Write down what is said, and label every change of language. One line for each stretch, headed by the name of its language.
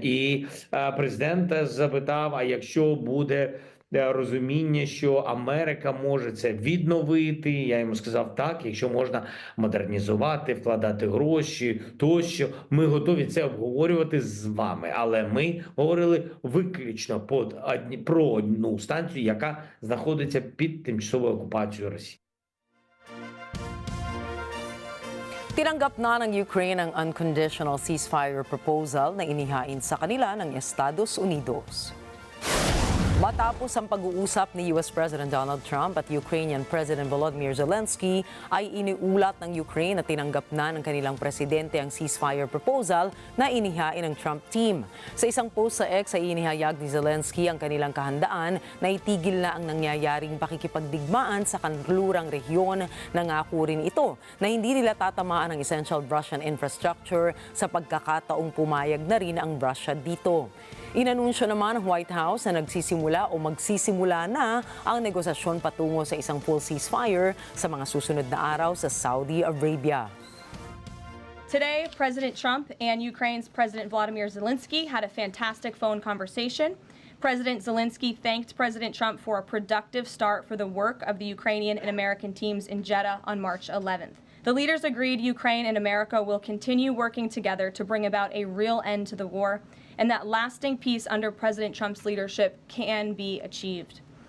Ukrainian: І президент запитав, а якщо буде розуміння, що Америка може це відновити, я йому сказав, так, якщо можна модернізувати, вкладати гроші, тощо, ми готові це обговорювати з вами. Але ми говорили виключно про одну станцію, яка знаходиться під тимчасовою окупацією Росії.
Filipino: Tinanggap na ng Ukraine ang unconditional ceasefire proposal na inihain sa kanila ng Estados Unidos. Matapos ang pag-uusap ni US President Donald Trump at Ukrainian President Volodymyr Zelensky, ay iniulat ng Ukraine na tinanggap na ng kanilang presidente ang ceasefire proposal na inihain ng Trump team. Sa isang post sa X ay inihayag ni Zelensky ang kanilang kahandaan na itigil na ang nangyayaring pakikipagdigmaan sa kanlurang rehiyon. Nangako rin ito na hindi nila tatamaan ang essential Russian infrastructure sa pagkakataong pumayag na rin ang Russia dito. Inanunsyo naman ng White House na magsisimula na ang negosasyon patungo sa isang full ceasefire sa mga susunod na araw sa Saudi Arabia.
English: Today, President Trump and Ukraine's President Volodymyr Zelensky had a fantastic phone conversation. President Zelensky thanked President Trump for a productive start for the work of the Ukrainian and American teams in Jeddah on March 11th. The leaders agreed Ukraine and America will continue working together to bring about a real end to the war, and that lasting peace under President Trump's leadership can be achieved.